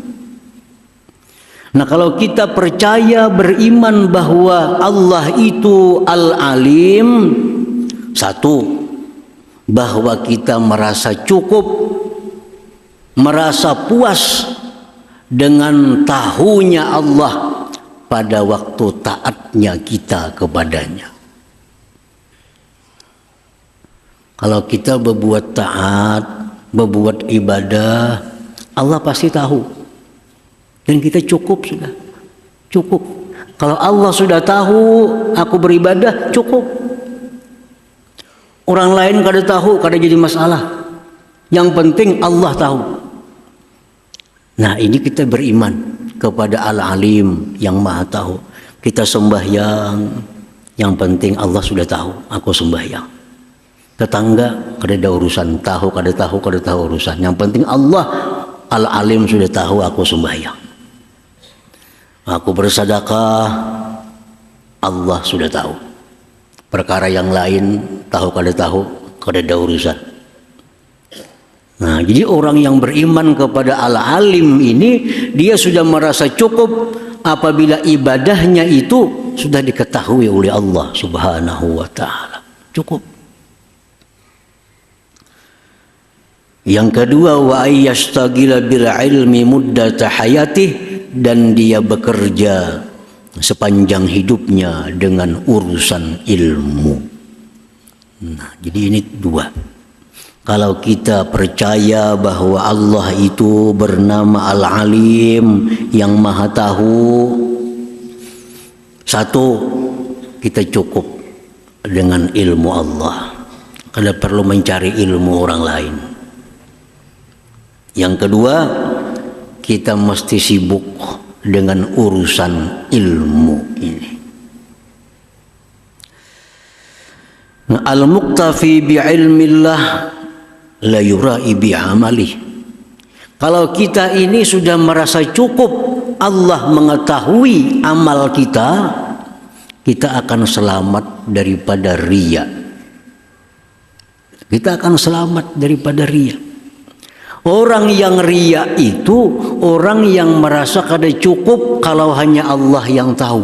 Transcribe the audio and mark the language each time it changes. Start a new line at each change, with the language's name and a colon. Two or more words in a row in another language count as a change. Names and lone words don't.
Indonesian: Nah, kalau kita percaya, beriman bahwa Allah itu Al-Alim, satu, bahwa kita merasa cukup, merasa puas dengan tahunya Allah pada waktu taatnya kita kepadanya. Kalau kita berbuat taat, berbuat ibadah, Allah pasti tahu. Dan kita cukup sudah. Cukup. Kalau Allah sudah tahu aku beribadah, cukup.
Banjar: Orang lain kada tahu, kada jadi masalah.
Indonesian: Yang penting Allah tahu. Nah, ini kita beriman kepada Al-Alim, yang maha tahu. Kita sembahyang, yang penting Allah sudah tahu aku sembahyang.
Banjar: Tetangga kada ada urusan, tahu kada tahu urusan.
Indonesian: Yang penting Allah Al-Alim sudah tahu aku sembahyang. Aku bersedekah, Allah sudah tahu. Perkara yang lain tahu kada ada urusan. Nah, jadi orang yang beriman kepada Al-Alim ini, dia sudah merasa cukup apabila ibadahnya itu sudah diketahui oleh Allah
Arabic: Subhanahu wa ta'ala.
Indonesian: Cukup. Yang kedua,
Arabic: wa ayyastagila bil ilmi muddata hayatih,
Indonesian: dan dia bekerja sepanjang hidupnya dengan urusan ilmu. Nah, jadi ini dua. Kalau kita percaya bahwa Allah itu bernama Al-Alim, yang maha tahu, satu, kita cukup dengan ilmu Allah. Kada perlu mencari ilmu orang lain. Yang kedua, kita mesti sibuk dengan urusan ilmu ini. Nah,
Arabic: al-muqtafi bi'ilmillah la yura'i bi'amalih.
Indonesian: Kalau kita ini sudah merasa cukup Allah mengetahui amal kita, kita akan selamat daripada riya. Kita akan selamat daripada riya. Orang yang riya itu orang yang merasa kada cukup kalau hanya Allah yang tahu.